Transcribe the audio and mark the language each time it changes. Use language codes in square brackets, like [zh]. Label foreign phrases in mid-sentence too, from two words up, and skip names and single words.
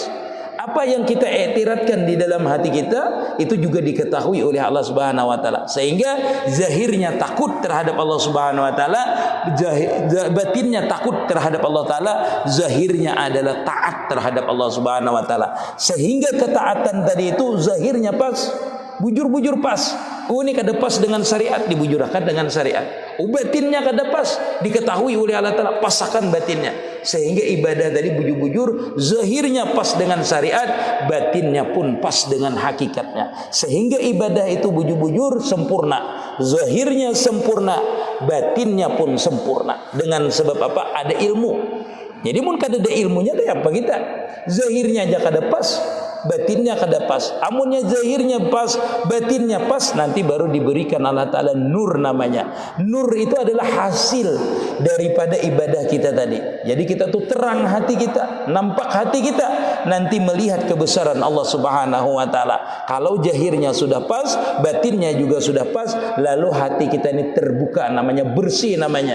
[id] Apa yang kita iktiratkan di dalam hati kita itu juga diketahui oleh Allah [ar] سبحانه وتعالى. [id] Sehingga zahirnya takut terhadap Allah [ar] سبحانه وتعالى, [id] batinnya takut terhadap Allah taala, zahirnya adalah taat terhadap Allah [ar] سبحانه وتعالى. [bjn] Sehingga ketaatan tadi itu zahirnya pas, bujur-bujur pas. Oh, ini kada pas dengan syariat, dibujurkan dengan syariat. Batinnya kada pas, diketahui oleh Allah taala, pasakan batinnya. Sehingga ibadah tadi bujur-bujur, zahirnya pas dengan syariat, batinnya pun pas dengan hakikatnya. Sehingga ibadah itu bujur-bujur sempurna, zahirnya sempurna, batinnya pun sempurna. [id] Dengan sebab apa? Ada ilmu. [bjn] Jadi mun kada ada ilmunya ada apa kita? Zahirnya aja kada pas, batinnya kada pas. Amunnya zahirnya pas, batinnya pas, nanti baru diberikan Allah Ta'ala nur namanya. [id] Nur itu adalah hasil daripada ibadah kita tadi. Jadi kita tuh terang hati kita, nampak hati kita, nanti melihat kebesaran Allah [ar] سبحانه وتعالى. [id] Kalau zahirnya sudah pas, batinnya juga sudah pas, lalu hati kita ini terbuka, namanya bersih namanya.